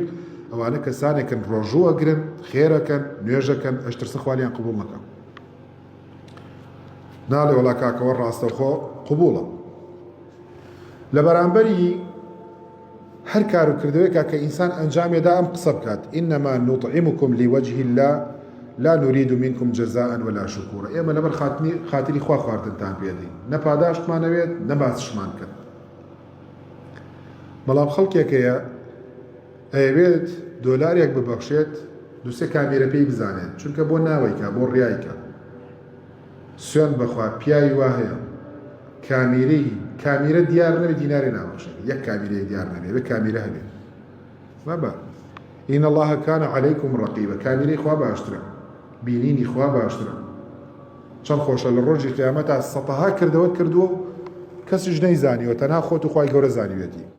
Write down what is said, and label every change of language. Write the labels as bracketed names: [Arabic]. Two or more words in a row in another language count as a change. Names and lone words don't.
[Central Kurdish] ئەوانە کەسانێکن ڕۆژوو ئەگرن، خێرەکەن، نوێژەکەن، ئەشترسە خوالیان قبوڵ نەکەن. ناڵێ وەڵا کاکەوە ڕاستەوخۆ قبوڵە. لە بەرامبەری هەر کار و کردوێکە کە ئینسان ئەنجامێدا ئەم قسە بکات [Arabic] ئینەما نوطعمکم لوجه الله لا نريد منكم جزاء ولا شكورا. [Central Kurdish] ئێمە لەبەر خاتری خوا خواردنتان پێدەین، نە پاداشتمانەوێت نە باسشمان کرد. بەڵام خەڵکێکەیە ئەیەوێت دۆلارێک ببەخشێت دووسێ کامێرە پێی بزانێت، چونکە بۆ ناوەیکە، بۆ ڕیایکە. سوێن بەخوا پیاوی وا هەیە کامیرە دیار نەبێ دیناری ناوەخشێ یەک کامیرەی دیار نەبێ بە کامیرە هەبێ بابا [Arabic] إن الله كان عليكم رقيبا [Central Kurdish] كاميري خوا باشترا بينيني خوا باشترا چەند خۆشە لە ڕۆژی قیامەتە سەتەها کردەوەت کردووە و کەسیش نەیزانی و تەنها خۆت و خوای گەورە زانیوێتی